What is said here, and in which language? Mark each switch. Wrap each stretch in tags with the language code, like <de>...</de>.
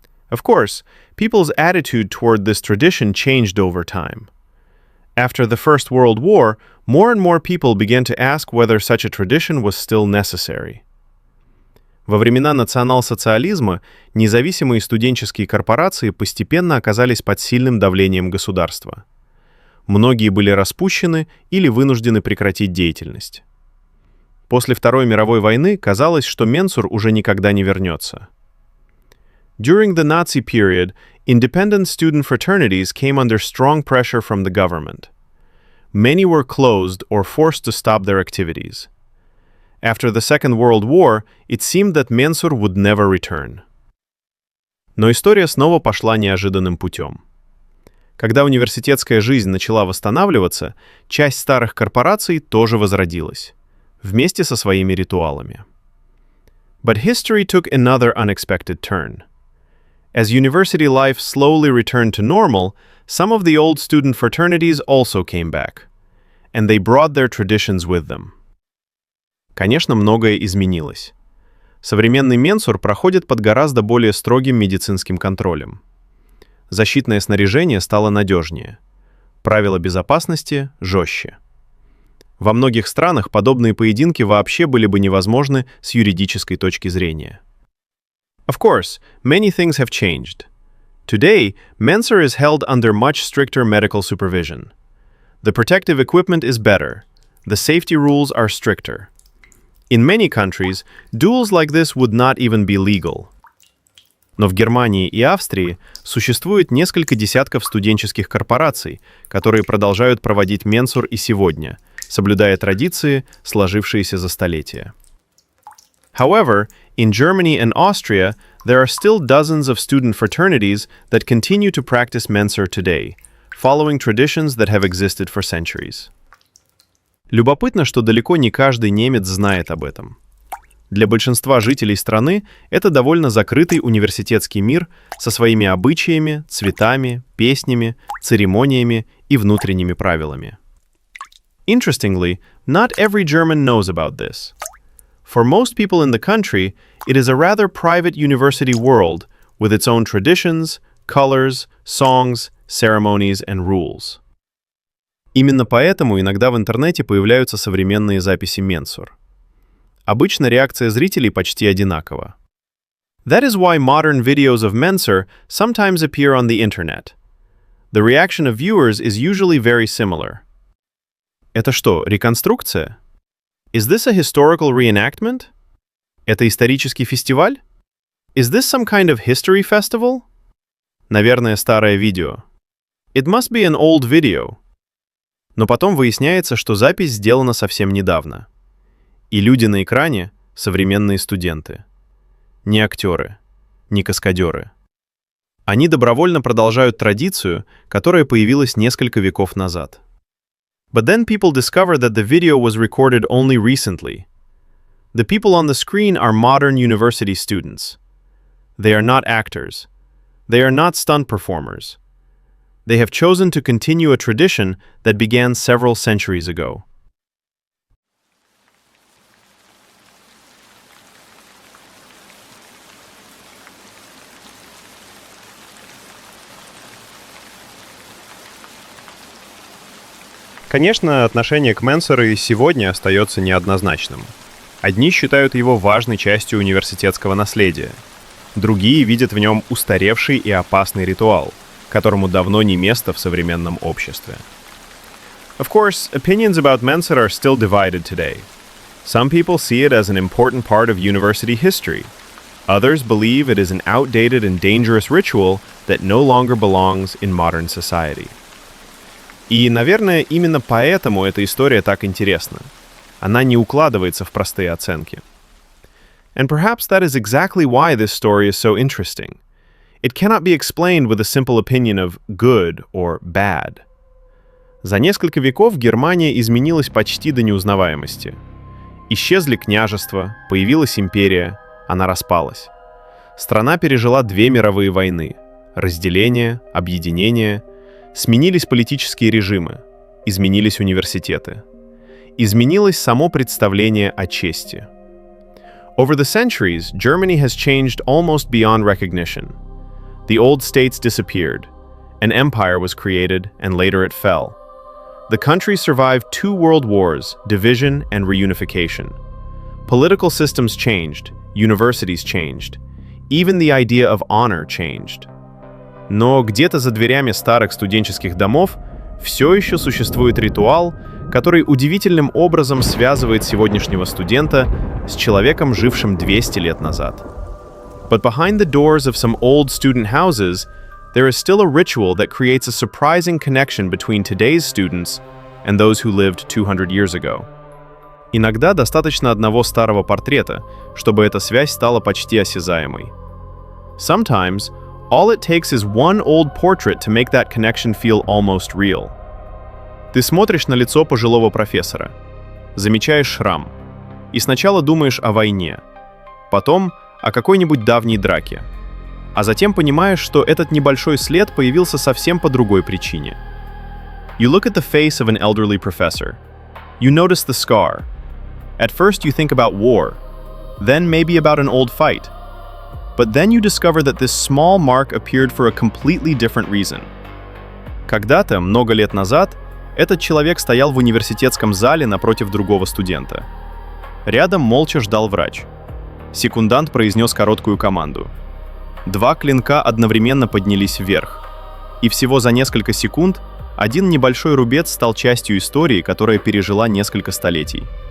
<en>Of course, people's attitude toward this tradition changed over time. After the First World War, more and more people began to ask whether such a tradition was still necessary.</en> <ru>Во времена национал-социализма независимые студенческие корпорации постепенно оказались под сильным давлением государства. Многие были распущены или вынуждены прекратить деятельность. После Второй мировой войны казалось, что Менсур уже никогда не вернется.</ru> <en>During the Nazi period, independent student fraternities came under strong pressure from the government. Many were closed or forced to stop their activities. After the Second World War, it seemed that Менсур would never return.</en> <ru>Но история снова пошла неожиданным путем. Когда университетская жизнь начала восстанавливаться, часть старых корпораций тоже возродилась, вместе со своими ритуалами.</ru> <en>But history took another unexpected turn. As university life slowly returned to normal, some of the old student fraternities also came back, and they brought their traditions with them.</en> <ru>Конечно, многое изменилось. Современный Менсур проходит под гораздо более строгим медицинским контролем. Защитное снаряжение стало надежнее. Правила безопасности жестче. Во многих странах подобные поединки вообще были бы невозможны с юридической точки зрения.</ru> <en>Of course, many things have changed. Today, Menser is held under much stricter medical supervision. The protective equipment is better. The safety rules are stricter. In many countries, duels like this would not even be legal.</en> <ru>Но в Германии и Австрии существует несколько десятков студенческих корпораций, которые продолжают проводить Менсур и сегодня, соблюдая традиции, сложившиеся за столетия.</ru> <en>However, in Germany and Austria, there are still dozens of student fraternities that continue to practice Menser today, following traditions that have existed for centuries.</en> <ru>Любопытно, что далеко не каждый немец знает об этом. Для большинства жителей страны это довольно закрытый университетский мир со своими обычаями, цветами, песнями, церемониями и внутренними правилами.</ru> <en>Interestingly, not every German knows about this. For most people in the country, it is a rather private university world with its own traditions, colors, songs, ceremonies and rules.</en> <ru>Именно поэтому иногда в интернете появляются современные записи Менсур. Обычно реакция зрителей почти одинакова.</ru> <en>That is why modern videos of Menser sometimes appear on the internet. The reaction of viewers is usually very similar.</en> <ru>Это что, реконструкция?</ru> <en>Is this a historical reenactment?</en> <ru>Это исторический фестиваль?</ru> <en>Is this some kind of history festival?</en> <ru>Наверное, старое видео.</ru> <en>It must be an old video.</en> <ru>Но потом выясняется, что запись сделана совсем недавно. И люди на экране — современные студенты. Не актеры, не каскадеры. Они добровольно продолжают традицию, которая появилась несколько веков назад.</ru> <en>But then people discover that the video was recorded only recently. The people on the screen are modern university students. They are not actors. They are not stunt performers. They have chosen to continue a tradition that began several centuries ago.</en> <ru>Конечно, отношение к Менсеру и сегодня остается неоднозначным. Одни считают его важной частью университетского наследия. Другие видят в нем устаревший и опасный ритуал, которому давно не место в современном обществе.</ru> <en>Of course, opinions about Menser are still divided today. Some people see it as an important part of university history. Others believe it is an outdated and dangerous ritual that no longer belongs in modern society.</en> <ru>И, наверное, именно поэтому эта история так интересна. Она не укладывается в простые оценки.</ru> <en>And perhaps that is exactly why this story is so interesting. It cannot be explained with a simple opinion of good or bad.</en> <ru>За несколько веков Германия изменилась почти до неузнаваемости. Исчезли княжества, появилась империя, она распалась. Страна пережила 2 мировые войны. Разделение, объединение. Сменились политические режимы. Изменились университеты. Изменилось само представление о чести.</ru> <en>Over the centuries, Germany has changed almost beyond recognition. The old states disappeared. An empire was created, and later it fell. The country survived 2 world wars, division and reunification. Political systems changed, universities changed. Even the idea of honor changed.</en> <ru>Но где-то за дверями старых студенческих домов все еще существует ритуал, который удивительным образом связывает сегодняшнего студента с человеком, жившим 200 лет назад.</ru> <en>But behind the doors of some old student houses, there is still a ritual that creates a surprising connection between today's students and those who lived 200 years ago.</en> <ru>Иногда достаточно одного старого портрета, чтобы эта связь стала почти осязаемой.</ru> <en>Sometimes, all it takes is one old portrait to make that connection feel almost real.</en> <ru>Ты смотришь на лицо пожилого профессора, замечаешь шрам, и сначала думаешь о войне, потом о какой-нибудь давней драке, а затем понимаешь, что этот небольшой след появился совсем по другой причине.</ru> <en>You look at the face of an elderly professor. You notice the scar. At first you think about war, then maybe about an old fight. But then you discover that this small mark appeared for a completely different reason.</en> <ru>Когда-то, много лет назад, этот человек стоял в университетском зале напротив другого студента. Рядом молча ждал врач. Секундант произнес короткую команду. 2 клинка одновременно поднялись вверх. И всего за несколько секунд один небольшой рубец стал частью истории, которая пережила несколько столетий.</ru>